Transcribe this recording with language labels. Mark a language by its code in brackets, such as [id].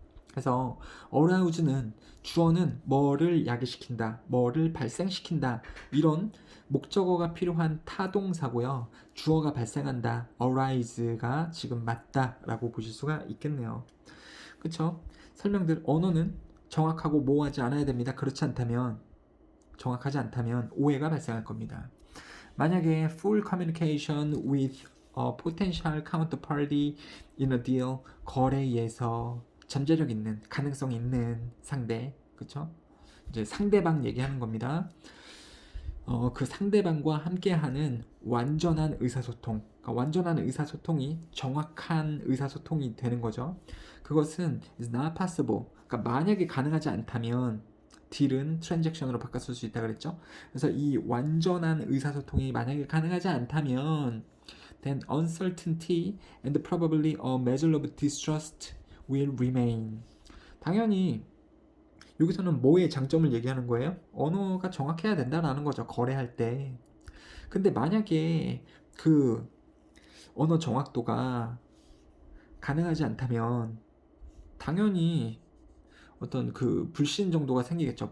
[ko] 그래서 arouse는 주어는 뭐를 야기시킨다, 뭐를 발생시킨다 이런 목적어가 필요한 타동사고요. 주어가 발생한다, arise가 지금 맞다라고 보실 수가 있겠네요. 그쵸? 설명들 언어는 정확하고 모호하지 않아야 됩니다. 그렇지 않다면 정확하지 않다면 오해가 발생할 겁니다. [en] 만약에 full communication with a potential counterparty in a deal [ko] 거래에서 잠재력 있는 가능성 있는 상대 그쵸? 이제 상대방 얘기하는 겁니다. 그 상대방과 함께하는 완전한 의사소통, 그러니까 완전한 의사소통이 정확한 의사소통이 되는 거죠. 그것은 [en] is not possible. [ko] 그러니까 만약에 가능하지 않다면 딜은 트랜잭션으로 바꿨을 수 있다 그랬죠. 그래서 이 완전한 의사소통이 만약에 가능하지 않다면 [en] then uncertainty and probably a measure of distrust will remain. [ko] 당연히 여기서는 뭐의 장점을 얘기하는 거예요? 언어가 정확해야 된다라는 거죠. 거래할 때. 근데 만약에 그 언어 정확도가 가능하지 않다면 당연히 어떤 그 불신 정도가 생기겠죠.